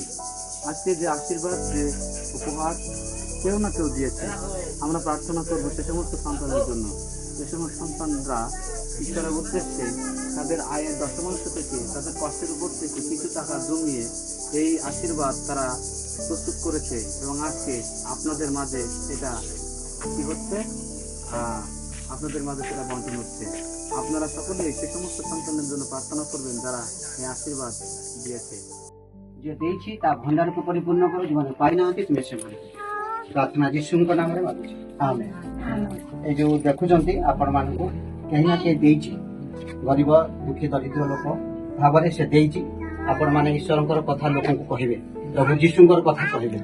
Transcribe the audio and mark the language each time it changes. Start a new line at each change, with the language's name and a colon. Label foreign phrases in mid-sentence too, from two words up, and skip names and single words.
Bangla: আজকে যে আশীর্বাদ, যে উপহার কেউ না কেউ দিয়েছে, আমরা প্রার্থনা করবো সে সমস্ত সন্তানের জন্য, যে সমস্ত সন্তানরা ঈশ্বরের উদ্দেশ্যে তাদের আয়ের দশমাংশ থেকে, তাদের কষ্টের উপর থেকে কিছু টাকা জমিয়ে এই আশীর্বাদ তারা প্রস্তুত করেছে এবং আজকে আপনাদের মাঝে এটা কি হচ্ছে, আপনাদের মাঝে সেটা বন্টন হচ্ছে। আপনারা সকলেই সে সমস্ত সন্তানের জন্য প্রার্থনা করবেন যারা এই আশীর্বাদ দিয়েছে।
Odia: যে ଦେଇଛି ତା ଭଣ୍ଡାରକୁ ପରିପୂର୍ଣ୍ଣ କର, ଯେଉଁମାନେ ପାଇନାହାନ୍ତି ତୁମେ ସେମାନଙ୍କୁ। ପ୍ରାର୍ଥନା ଯୀଶୁଙ୍କ ନାମରେ ମାଗୁଛି, ଆମେନ୍। ଏଇ ଯୋଉ ଦେଖୁଛନ୍ତି ଆପଣମାନଙ୍କୁ କେହି ନା କେହି ଦେଇଛି, ଗରିବ ଦୁଃଖୀ ଦରିଦ୍ର ଲୋକ ଭାବରେ ସେ ଦେଇଛି। ଆପଣମାନେ ଈଶ୍ୱରଙ୍କର କଥା ଲୋକଙ୍କୁ କହିବେ, ପ୍ରଭୁ ଯୀଶୁଙ୍କର କଥା କହିବେ।